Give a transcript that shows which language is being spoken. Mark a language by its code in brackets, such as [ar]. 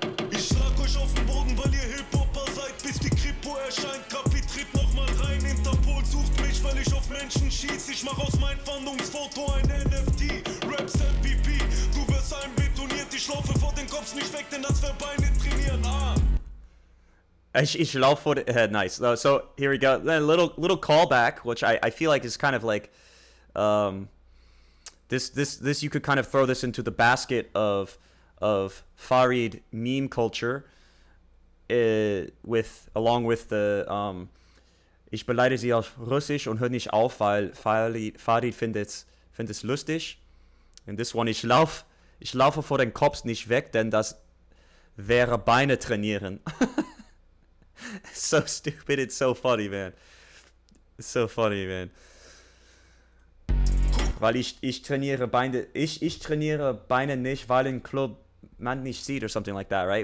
[de] Ich schlag euch auf den Boden, weil ihr Hip-Hopper seid, bis die Kripo erscheint. Kapi, tritt noch mal rein, Interpol sucht mich, weil ich auf Menschen schieß. Ich mach aus meinem Fahndungsfoto ein NFT, Raps MVP. Du wirst einbetoniert, ich laufe vor den Cops nicht weg, denn das wär Beine trainieren. Ich laufe vor den... [en] nice. So, here we go. A little callback, which I feel like is kind of like... This you could kind of throw this into the basket of Farid meme culture, along with the [de] ich beleidige sie auf Russisch und hör nicht auf, weil Farid findet es lustig. [en] And this one, [de] ich laufe vor den Cops nicht weg, denn das wäre Beine trainieren. [en] It's so stupid, it's so funny, man. It's so funny, man. [de] Weil ich trainiere Beine, ich trainiere Beine nicht, weil im Club man nicht sieht, [en] or something like that, right?